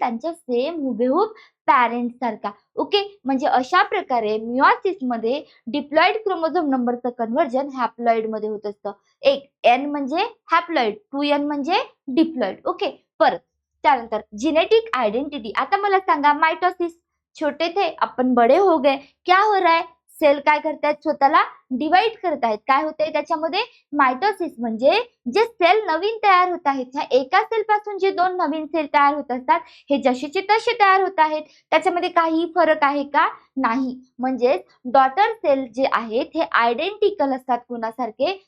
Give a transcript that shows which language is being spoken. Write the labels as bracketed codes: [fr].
[mr] त्यांच्या सेम हुबेहूब पॅरेंट सारखा. ओके, म्हणजे अशा प्रकारे मिओसिस मध्ये डिप्लॉइड क्रोमोझोम नंबरचं कन्व्हर्जन हॅप्लॉइड मध्ये होत असतं. एक एन म्हणजे हॅप्लॉइड, 2n म्हणजे डिप्लॉइड. ओके, परत त्यानंतर जेनेटिक आइडेंटिटी. आता मला सांगा, [hi] माइटोसिस, छोटे थे अपन बड़े हो गए, क्या हो रहा है? [mr] सेल काय करतायत? स्वतःला डिवाइड करतायत. काय होतंय त्याच्यामध्ये? माइटोसिस म्हणजे जे सेल नवीन तयार होत आहेत, ह्या एका सेल पासून जे दोन नवीन सेल तयार होत असतात हे जसेचे तसे तयार होत आहेत. त्याच्यामध्ये काही फरक आहे का? नाही. म्हणजेच डॉटर सेल जे आहेत हे आयडेंटिकल असतात. कोणासारखे?